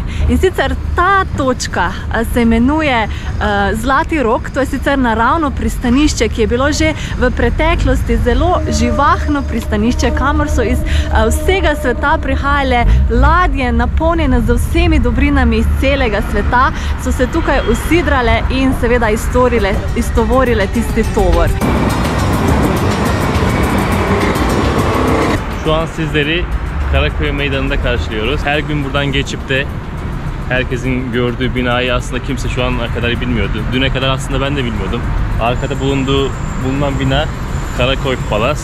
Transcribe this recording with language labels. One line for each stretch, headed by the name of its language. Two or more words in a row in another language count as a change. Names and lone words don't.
Slovenian: In sicer ta točka se imenuje Zlati Rok, to je sicer naravno pristanišče, ki je bilo že v preteklosti zelo živahno pristanišče, kamor so iz vsega sveta prihajali ladje napolnjene z vsemi dobrinami iz celega sveta, so se tukaj usidrale in seveda istovorile tisti tovor.
Turkish: Şu an sizleri Karaköy Meydanı'nda karşılıyoruz. Her gün buradan geçip de herkesin gördüğü binayı aslında kimse şu ana kadar bilmiyordu. Düne kadar aslında ben de bilmiyordum. Arkada bulunan bina Karaköy Palace.